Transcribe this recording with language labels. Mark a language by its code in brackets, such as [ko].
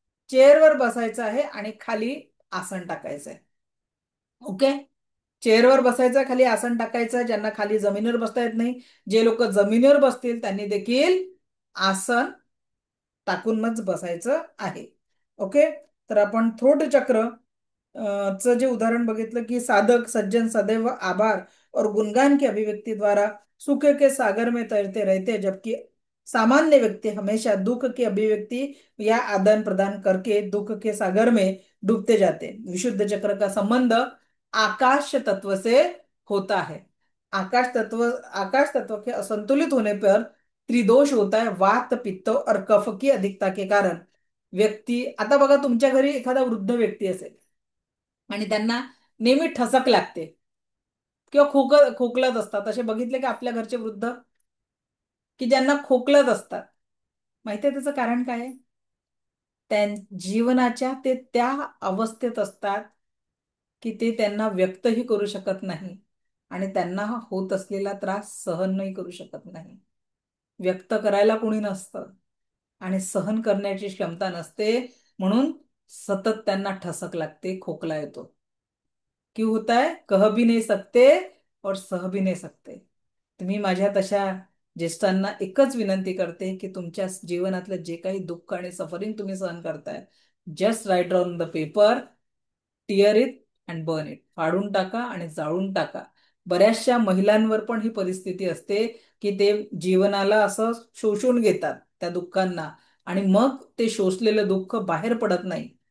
[mr] चेअरवर बसायचं आहे आणि खाली आसन टाकायचं आहे. ओके. चेअरवर बसायचं, खाली आसन टाकायचं. ज्यांना खाली जमिनीवर बसता येत नाही, जे लोक जमिनीवर बसतील त्यांनी देखील आसन टाकूनच बसायचं आहे. ओके. तर आपण थ्रोट चक्र चं जे उदाहरण बघितलं, की [hi] साधक सज्जन सदैव आभार और गुणगान की अभिव्यक्ति द्वारा सुख के सागर में तैरते रहते हैं, जबकि सामान्य व्यक्ति हमेशा दुख की अभिव्यक्ति या आदान प्रदान करके दुख के सागर में डूबते जाते हैं. विशुद्ध चक्र का संबंध आकाश तत्व से होता है. आकाश तत्व के असंतुलित होने पर त्रिदोष होता है, वात पित्त और कफ की अधिकता के कारण. [mr] व्यक्ती, आता बघा तुमच्या घरी एखादा वृद्ध व्यक्ती असेल आणि त्यांना नेहमी ठसक लागते किंवा खोकलत असतात, असे बघितले की आपल्या घरचे वृद्ध की ज्यांना खोकलत असतात. माहितीये त्याचं कारण काय आहे? त्या जीवनाच्या ते त्या अवस्थेत असतात की ते त्यांना व्यक्तही करू शकत नाही आणि त्यांना होत असलेला त्रास सहन नाही करू शकत नाही. व्यक्त करायला कोणी नसतं आणि सहन करण्याची क्षमता नसते, म्हणून सतत त्यांना ठसक लागते, खोकला येतो. [hi] क्यों होता है? कह भी नहीं सकते और सह भी नहीं सकते. [mr] तुम्ही माझ्या तशा ज्येष्ठांना एकच विनंती करते की तुमच्या जीवनातलं जे काही दुःख आणि सफरिंग तुम्ही सहन करताय, [en] Just write down the paper. Tear it and burn it, [mr] फाडून टाका आणि जाळून टाका. बऱ्याचशा महिलांवर पण ही परिस्थिती असते की ते जीवनाला असं शोषून घेतात त्या दुःखांना, आणि मग ते शोषलेलं दुःख बाहेर पडत नाही.